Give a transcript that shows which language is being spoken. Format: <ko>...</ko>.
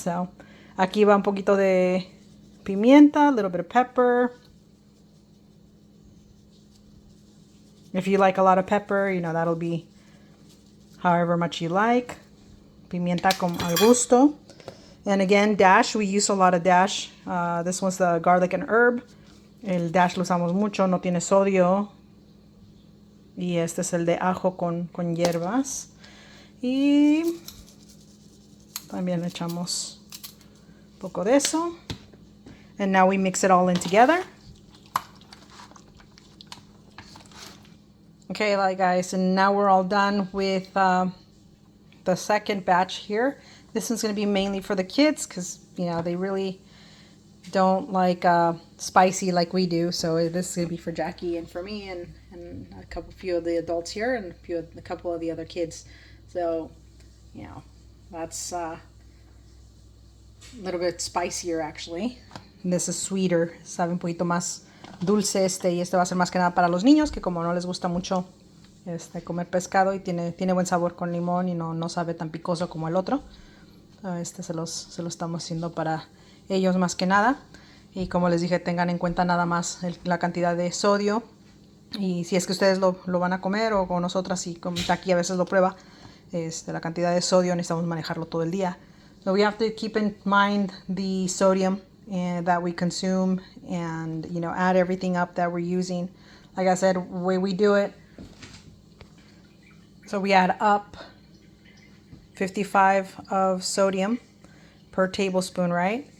<es>So aquí va un poquito de pimienta,</es> <en>a little bit of pepper. If you like a lot of pepper, you know, that'll be however much you like.</en> <es>Pimienta con al gusto.</es> <en>And again, dash, we use a lot of dash. This one's the garlic and herb.</en> <es>El dash lo usamos mucho, no tiene sodio. Y este es el de ajo con hierbas. Y también le echamos un poco de eso.</es> <en>And now we mix it all in together. Okay, like guys, and now we're all done with the second batch here. This one's going to be mainly for the kids because, you know, they really don't like spicy like we do. So this is going to be for Jackie and for me and a few of the adults here and a couple of the other kids. So, you know, that's a little bit spicier actually. And this is sweeter,</en> <es>sabe un poquito más dulce y este va a ser más que nada para los niños, que como no les gusta mucho comer pescado y tiene buen sabor con limón y no sabe tan picoso como el otro. Se lo estamos haciendo para ellos más que nada. Y como les dije, tengan en cuenta nada más la cantidad de sodio. Y si es que ustedes lo van a comer, o con nosotras, y como aquí a veces lo prueba, la cantidad de sodio necesitamos manejarlo todo el día.</es> <en>So we have to keep in mind the sodium that we consume, and, you know, add everything up that we're using. Like I said, the way we do it, so we add up 55 of sodium per tablespoon, right?</en>